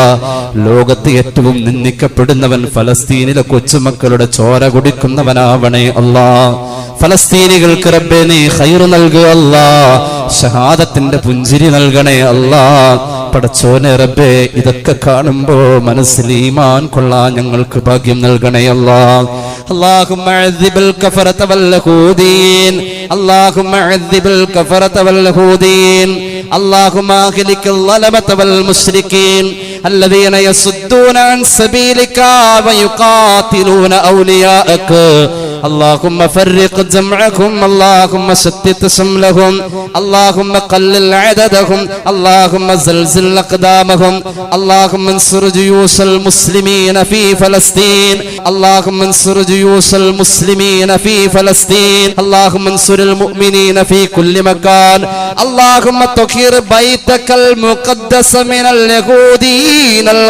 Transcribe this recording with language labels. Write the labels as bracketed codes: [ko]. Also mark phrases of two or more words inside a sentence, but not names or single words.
[ml] ലോകത്ത് ഏറ്റവും നിന്ദിക്കപ്പെടുന്നവൻ ഫലസ്തീനിലെ കൊച്ചുമക്കളുടെ ചോര കുടിക്കുന്നവനാവണേ അല്ലാ. ഫലസ്തീനികൾക്ക് റബ്ബേ നീ ഖൈർ നൽകുക അല്ലാ. ഷഹാദത്തിന്റെ പുഞ്ചിരി നൽകണേ അല്ലാ. പടച്ചോനെ റബ്ബേ ഇതൊക്കെ കാണുമ്പോ മനസ്സിൽ ഈമാൻ കൊള്ളാൻ ഞങ്ങൾക്ക് ഭാഗ്യം നൽകണേ അല്ലാ. [ar] اللهم عذب الكفرة واليهودين اللهم عذب الكفرة واليهودين اللهم اهلك الظلمة والمشركين الذين يصدون عن سبيلك ويقاتلون أولياءك اللهم فرق جمعهم اللهم شتت شملهم اللهم قلل عددهم اللهم زلزل أقدامهم اللهم انصر جيوش المسلمين في فلسطين اللهم انصر جيوش المسلمين في فلسطين اللهم انصر المؤمنين في كل مكان اللهم طهر بيتك المقدس من اليهودين